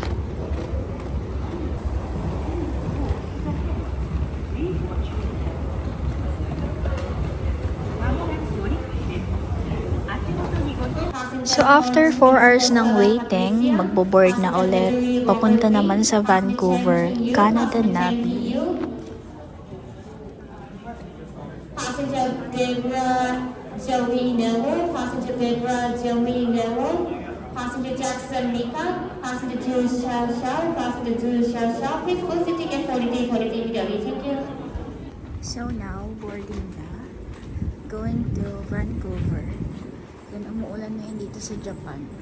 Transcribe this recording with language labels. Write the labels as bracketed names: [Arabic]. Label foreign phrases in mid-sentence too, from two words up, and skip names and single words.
[English] So after 4 hours ng waiting, [Filipino] magbo-board na ulit. Papunta naman sa Vancouver, Canada Navi. [English] Passenger Gabriel Joey Noel, Passenger Gabriel Joey Noel, Passenger Jackson Mika, Passenger Drew Xiao Xiao, Passenger Drew Xiao Xiao, please hold the ticket for the day video. Thank you. So now, boarding na. Going to Vancouver. [Filipino] Yan, umuulan na yun dito sa Japan.